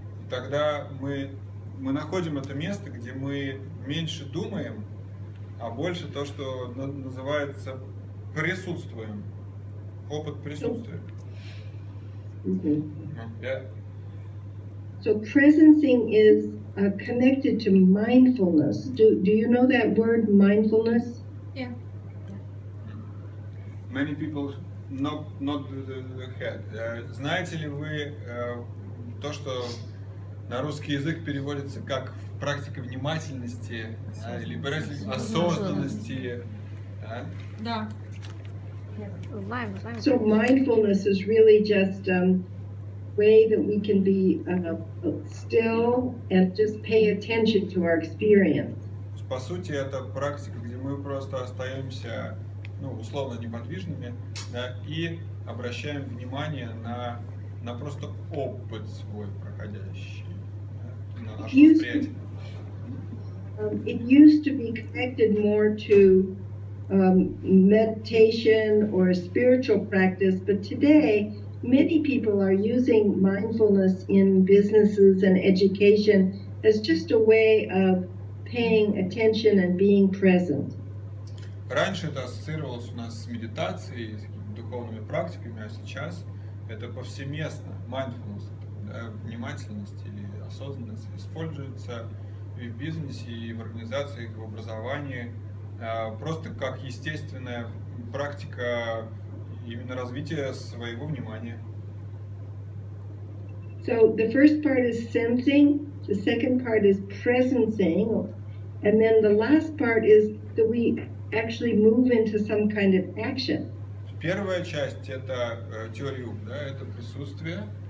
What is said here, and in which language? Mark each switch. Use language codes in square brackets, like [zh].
[ru] И тогда мы находим это место, где мы меньше думаем, а больше то, что называется присутствуем. Опыт присутствия. Yeah. [en] So presencing is connected to mindfulness. Do you know that word, mindfulness? Yeah. Many people not the head. [ru] Знаете ли вы то, что на русский язык переводится как практика внимательности, или осознанности? Да. Знаем. [en] So mindfulness is really just way that we can be still and just pay attention to our experience. [ru] По сути, это практика, где мы просто остаемся, ну, условно неподвижными, да, и обращаем внимание на просто опыт свой проходящий, да, на наше восприятие. [en] It used to be connected more to meditation or spiritual practice, but today many people are using mindfulness in businesses and education as just a way of paying attention and being present. [ru] Раньше это ассоциировалось у нас с медитацией, с какими-то духовными практиками, а сейчас это повсеместно. Mindfulness, да, внимательность или осознанность используется и в бизнесе, и в организациях, и в образовании, просто как естественная практика именно развития своего внимания. [en] So the first part is sensing, the second part is presencing, and then the last part is that we actually move into some kind of action. [ru] Первая часть это теория U, да, это присутствие.